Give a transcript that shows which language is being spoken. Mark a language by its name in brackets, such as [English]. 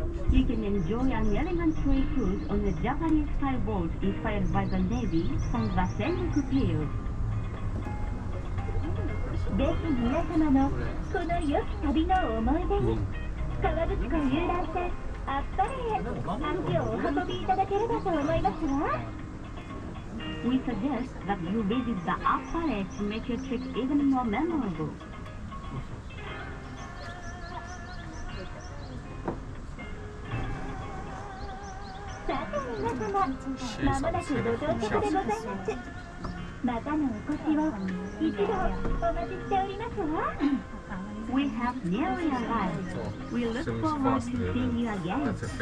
[English] You can enjoy an elegant trade cruise on the Japanese style boat inspired by the Navy from the Sengoku period. [Japanese] ぜひ皆様のこの良き旅の思い出に河口湖遊覧船アッパレへ足をお運びいただければと思いますわ。 [English] We suggest that you visit the Appare to make your trip even more memorable. [Japanese] さて皆様、まもなくご到着でございます。またのお越しを一度お待ちしておりますわ。 [English] We have nearly arrived. We look forward to seeing you again.